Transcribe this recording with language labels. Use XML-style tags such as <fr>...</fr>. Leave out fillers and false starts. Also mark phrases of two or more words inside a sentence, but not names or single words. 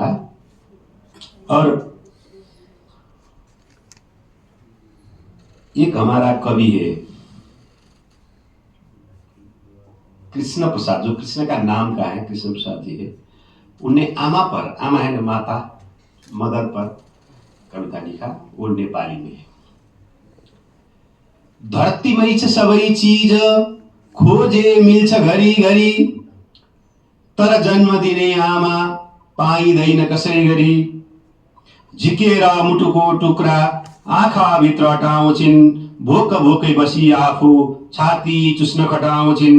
<hi>और एक हमारा कवि है कृष्ण प्रसाद, जो कृष्ण का नाम का है, कृष्ण प्रसाद जी है। उनने आमा पर, आमा है माता, मदर पर कविता लिखा, वो नेपाली में है।</hi> <ne>धरतीमै छ सबै चीज, खोजे मिल्छ घरी घरी, तर जन्म दिने आमा पाइँदैन कसै गरी। झिकेर मुटुको टुक्रा आँखा भित्र अटाउँछिन्, भोक भोकै बसी आफू छाती चुस्न खटाउँछिन्।</ne>